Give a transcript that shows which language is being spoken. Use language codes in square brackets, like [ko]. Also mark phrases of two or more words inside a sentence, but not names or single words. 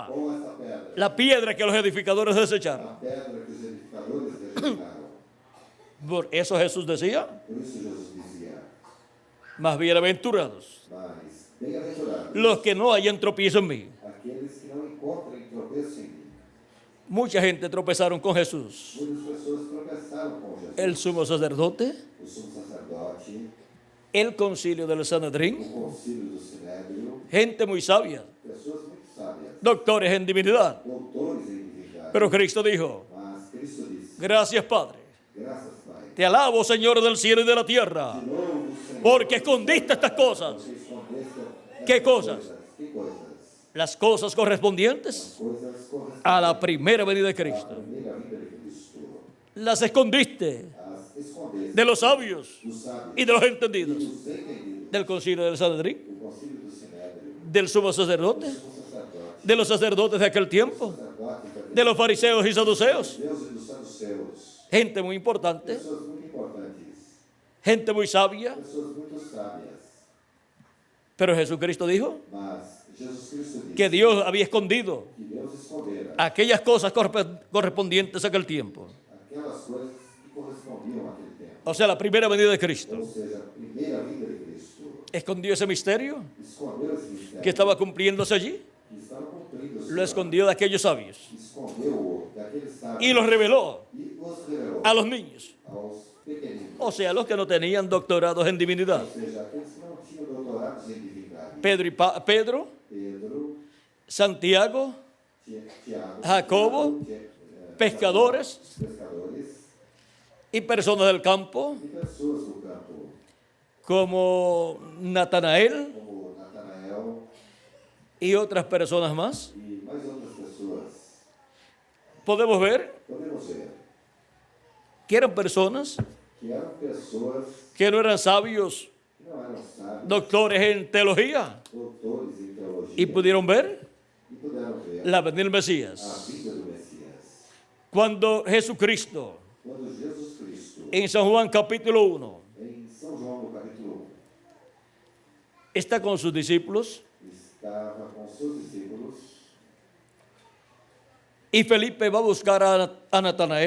[pt] Com essa pedra. [es] la piedra que los edificadores desecharon. [pt] A pedra que os edificadores rejeitaram. [es] Por eso Jesús decía, [pt] Por isso Jesus dizia, [es] más bienaventurados [pt] mas bem-aventurados [es] los que no hayan tropiezo en mí. [pt] aqueles que não encontrem tropeço em mim. [es] Mucha gente tropezaron con Jesús. [pt] Muitas pessoas tropeçaram com Jesus. [es] El sumo sacerdote, [pt] O sumo sacerdote, [es] el concilio del Sanedrín, [pt] o concílio do Sinédrio, [es] gente muy sabia, [pt] pessoas muito sábias, [es] doctores en divinidad. [pt] doutores em divindade. [es] Pero Cristo dijo, [pt] Mas Cristo disse, [es] gracias Padre, [pt] graças, Pai. [es] te alabo Señor del cielo y de la tierra, [pt] De novo, Senhor, [es] porque escondiste estas cosas, [pt] porque escondeste estas [es] ¿Qué cosas? [pt] Que coisas? [es] las cosas correspondientes [pt] Coisas correspondentes [es] a la primera venida de [pt] à [es] Cristo. [pt] primeira vinda de Cristo. [es] Las escondiste [pt] As escondeste [es] de los sabios [pt] dos sábios [es] y de los [pt] e [es] entendidos, [pt] dos entendidos [es] del concilio del Sanedrín, [pt] do concílio do Sinédrio, [es] del sumo sacerdote, [pt] do sacerdote, [es] de los sacerdotes de aquel tiempo, [pt] sacerdote, [es] de los fariseos y saduceos, [pt] Deus e dos saduceus. [es] gente muy importante, [pt] Pessoas muito importantes, [es] gente muy sabia. [pt] pessoas muito sábias. [es] Pero Jesucristo dijo [pt] Mas Jesus Cristo disse [es] que Dios había escondido [pt] que Deus escondera [es] aquellas cosas correspondientes a aquel tiempo. [pt] aquelas coisas que correspondiam àquele tempo. [es] O sea, la primera venida de Cristo. [pt] Ou seja, a primeira vinda de Cristo. [es] Escondió ese misterio [pt] Escondeu esse mistério [es] que estaba cumpliéndose allí, [pt] que estava cumprindo. [es] lo escondió de aquellos sabios [pt] Escondeu daqueles sábios [es] y lo reveló [pt] e os revelou [es] a los niños, [pt] aos pequeninos. [es] o sea, los que no tenían doctorados en divinidad. [pt] Ou seja, aqueles que não tinham doutorados em divindade. [es] Pedro, [pt] Pedro, [es] Santiago, [pt] Tiago, [es] Jacobo, pescadores [pt] pescadores [es] y personas del campo, [pt] e pessoas do campo, [es] como Natanael [pt] como Natanael [es] y otras personas más. [pt] e mais outras pessoas. [es] Podemos ver [pt] Podemos ver [es] que eran personas [pt] que eram pessoas [es] que no eran sabios, [pt] que não eram sábios, [es] doctores en teología, [pt] doutores em teologia, [es] y pudieron ver [pt] e puderam ver [es] la venida del [pt] a [es] Mesías. [pt] vida do Messias. [es] Cuando Jesucristo, [pt] Quando Jesus Cristo, [es] en San Juan capítulo 1, [pt] em São João, no capítulo [es] está con sus discípulos [pt] 1, estava com seus discípulos [es] y Felipe va a buscar a Natanael